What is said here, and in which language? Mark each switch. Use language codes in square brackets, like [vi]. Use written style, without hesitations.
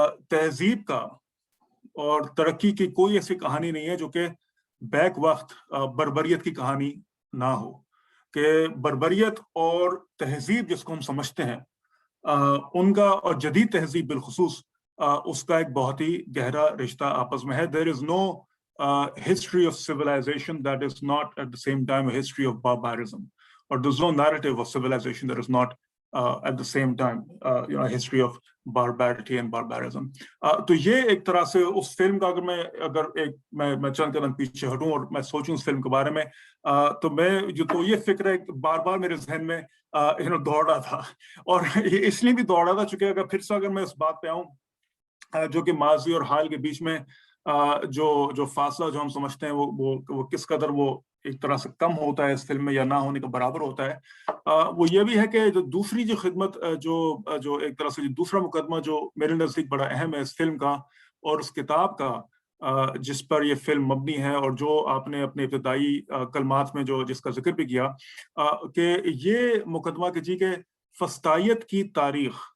[ur] تہذیب کا اور ترقی کی کوئی ایسی کہانی نہیں ہے جو کہ بیک وقت بربریت کی کہانی نہ ہو، کہ بربریت اور تہذیب جس کو ہم سمجھتے ہیں ان کا اور جدید تہذیب بالخصوص اس کا ایک بہت ہی گہرا رشتہ آپس میں ہے. [en] There is no history of civilization that is not at the same time a history of barbarism, or there's no narrative of civilization that is not at the same time a history of barbarity and barbarism. [ur] تو یہ ایک طرح سے اس film کا اگر میں چند قدم پیچھے ہٹوں اور میں سوچوں اس فلم کے بارے میں تو یہ فکر بار بار میرے ذہن میں دوڑ رہا تھا، اور اس لیے بھی دوڑ رہا تھا چونکہ اگر میں اس بات پہ آؤں جو کہ ماضی اور حال کے بیچ میں جو فاصلہ جو ہم سمجھتے ہیں وہ کس قدر وہ ایک طرح سے کم ہوتا ہے اس فلم میں یا نہ ہونے کا برابر ہوتا ہے، وہ یہ بھی ہے کہ جو دوسری جو خدمت جو ایک طرح سے دوسرا مقدمہ جو میرے نزدیک بڑا اہم ہے اس فلم کا اور اس کتاب کا جس پر یہ فلم مبنی ہے، اور جو آپ نے اپنے ابتدائی کلمات میں جس کا ذکر بھی کیا کہ یہ مقدمہ کہ فسطائیت کی تاریخ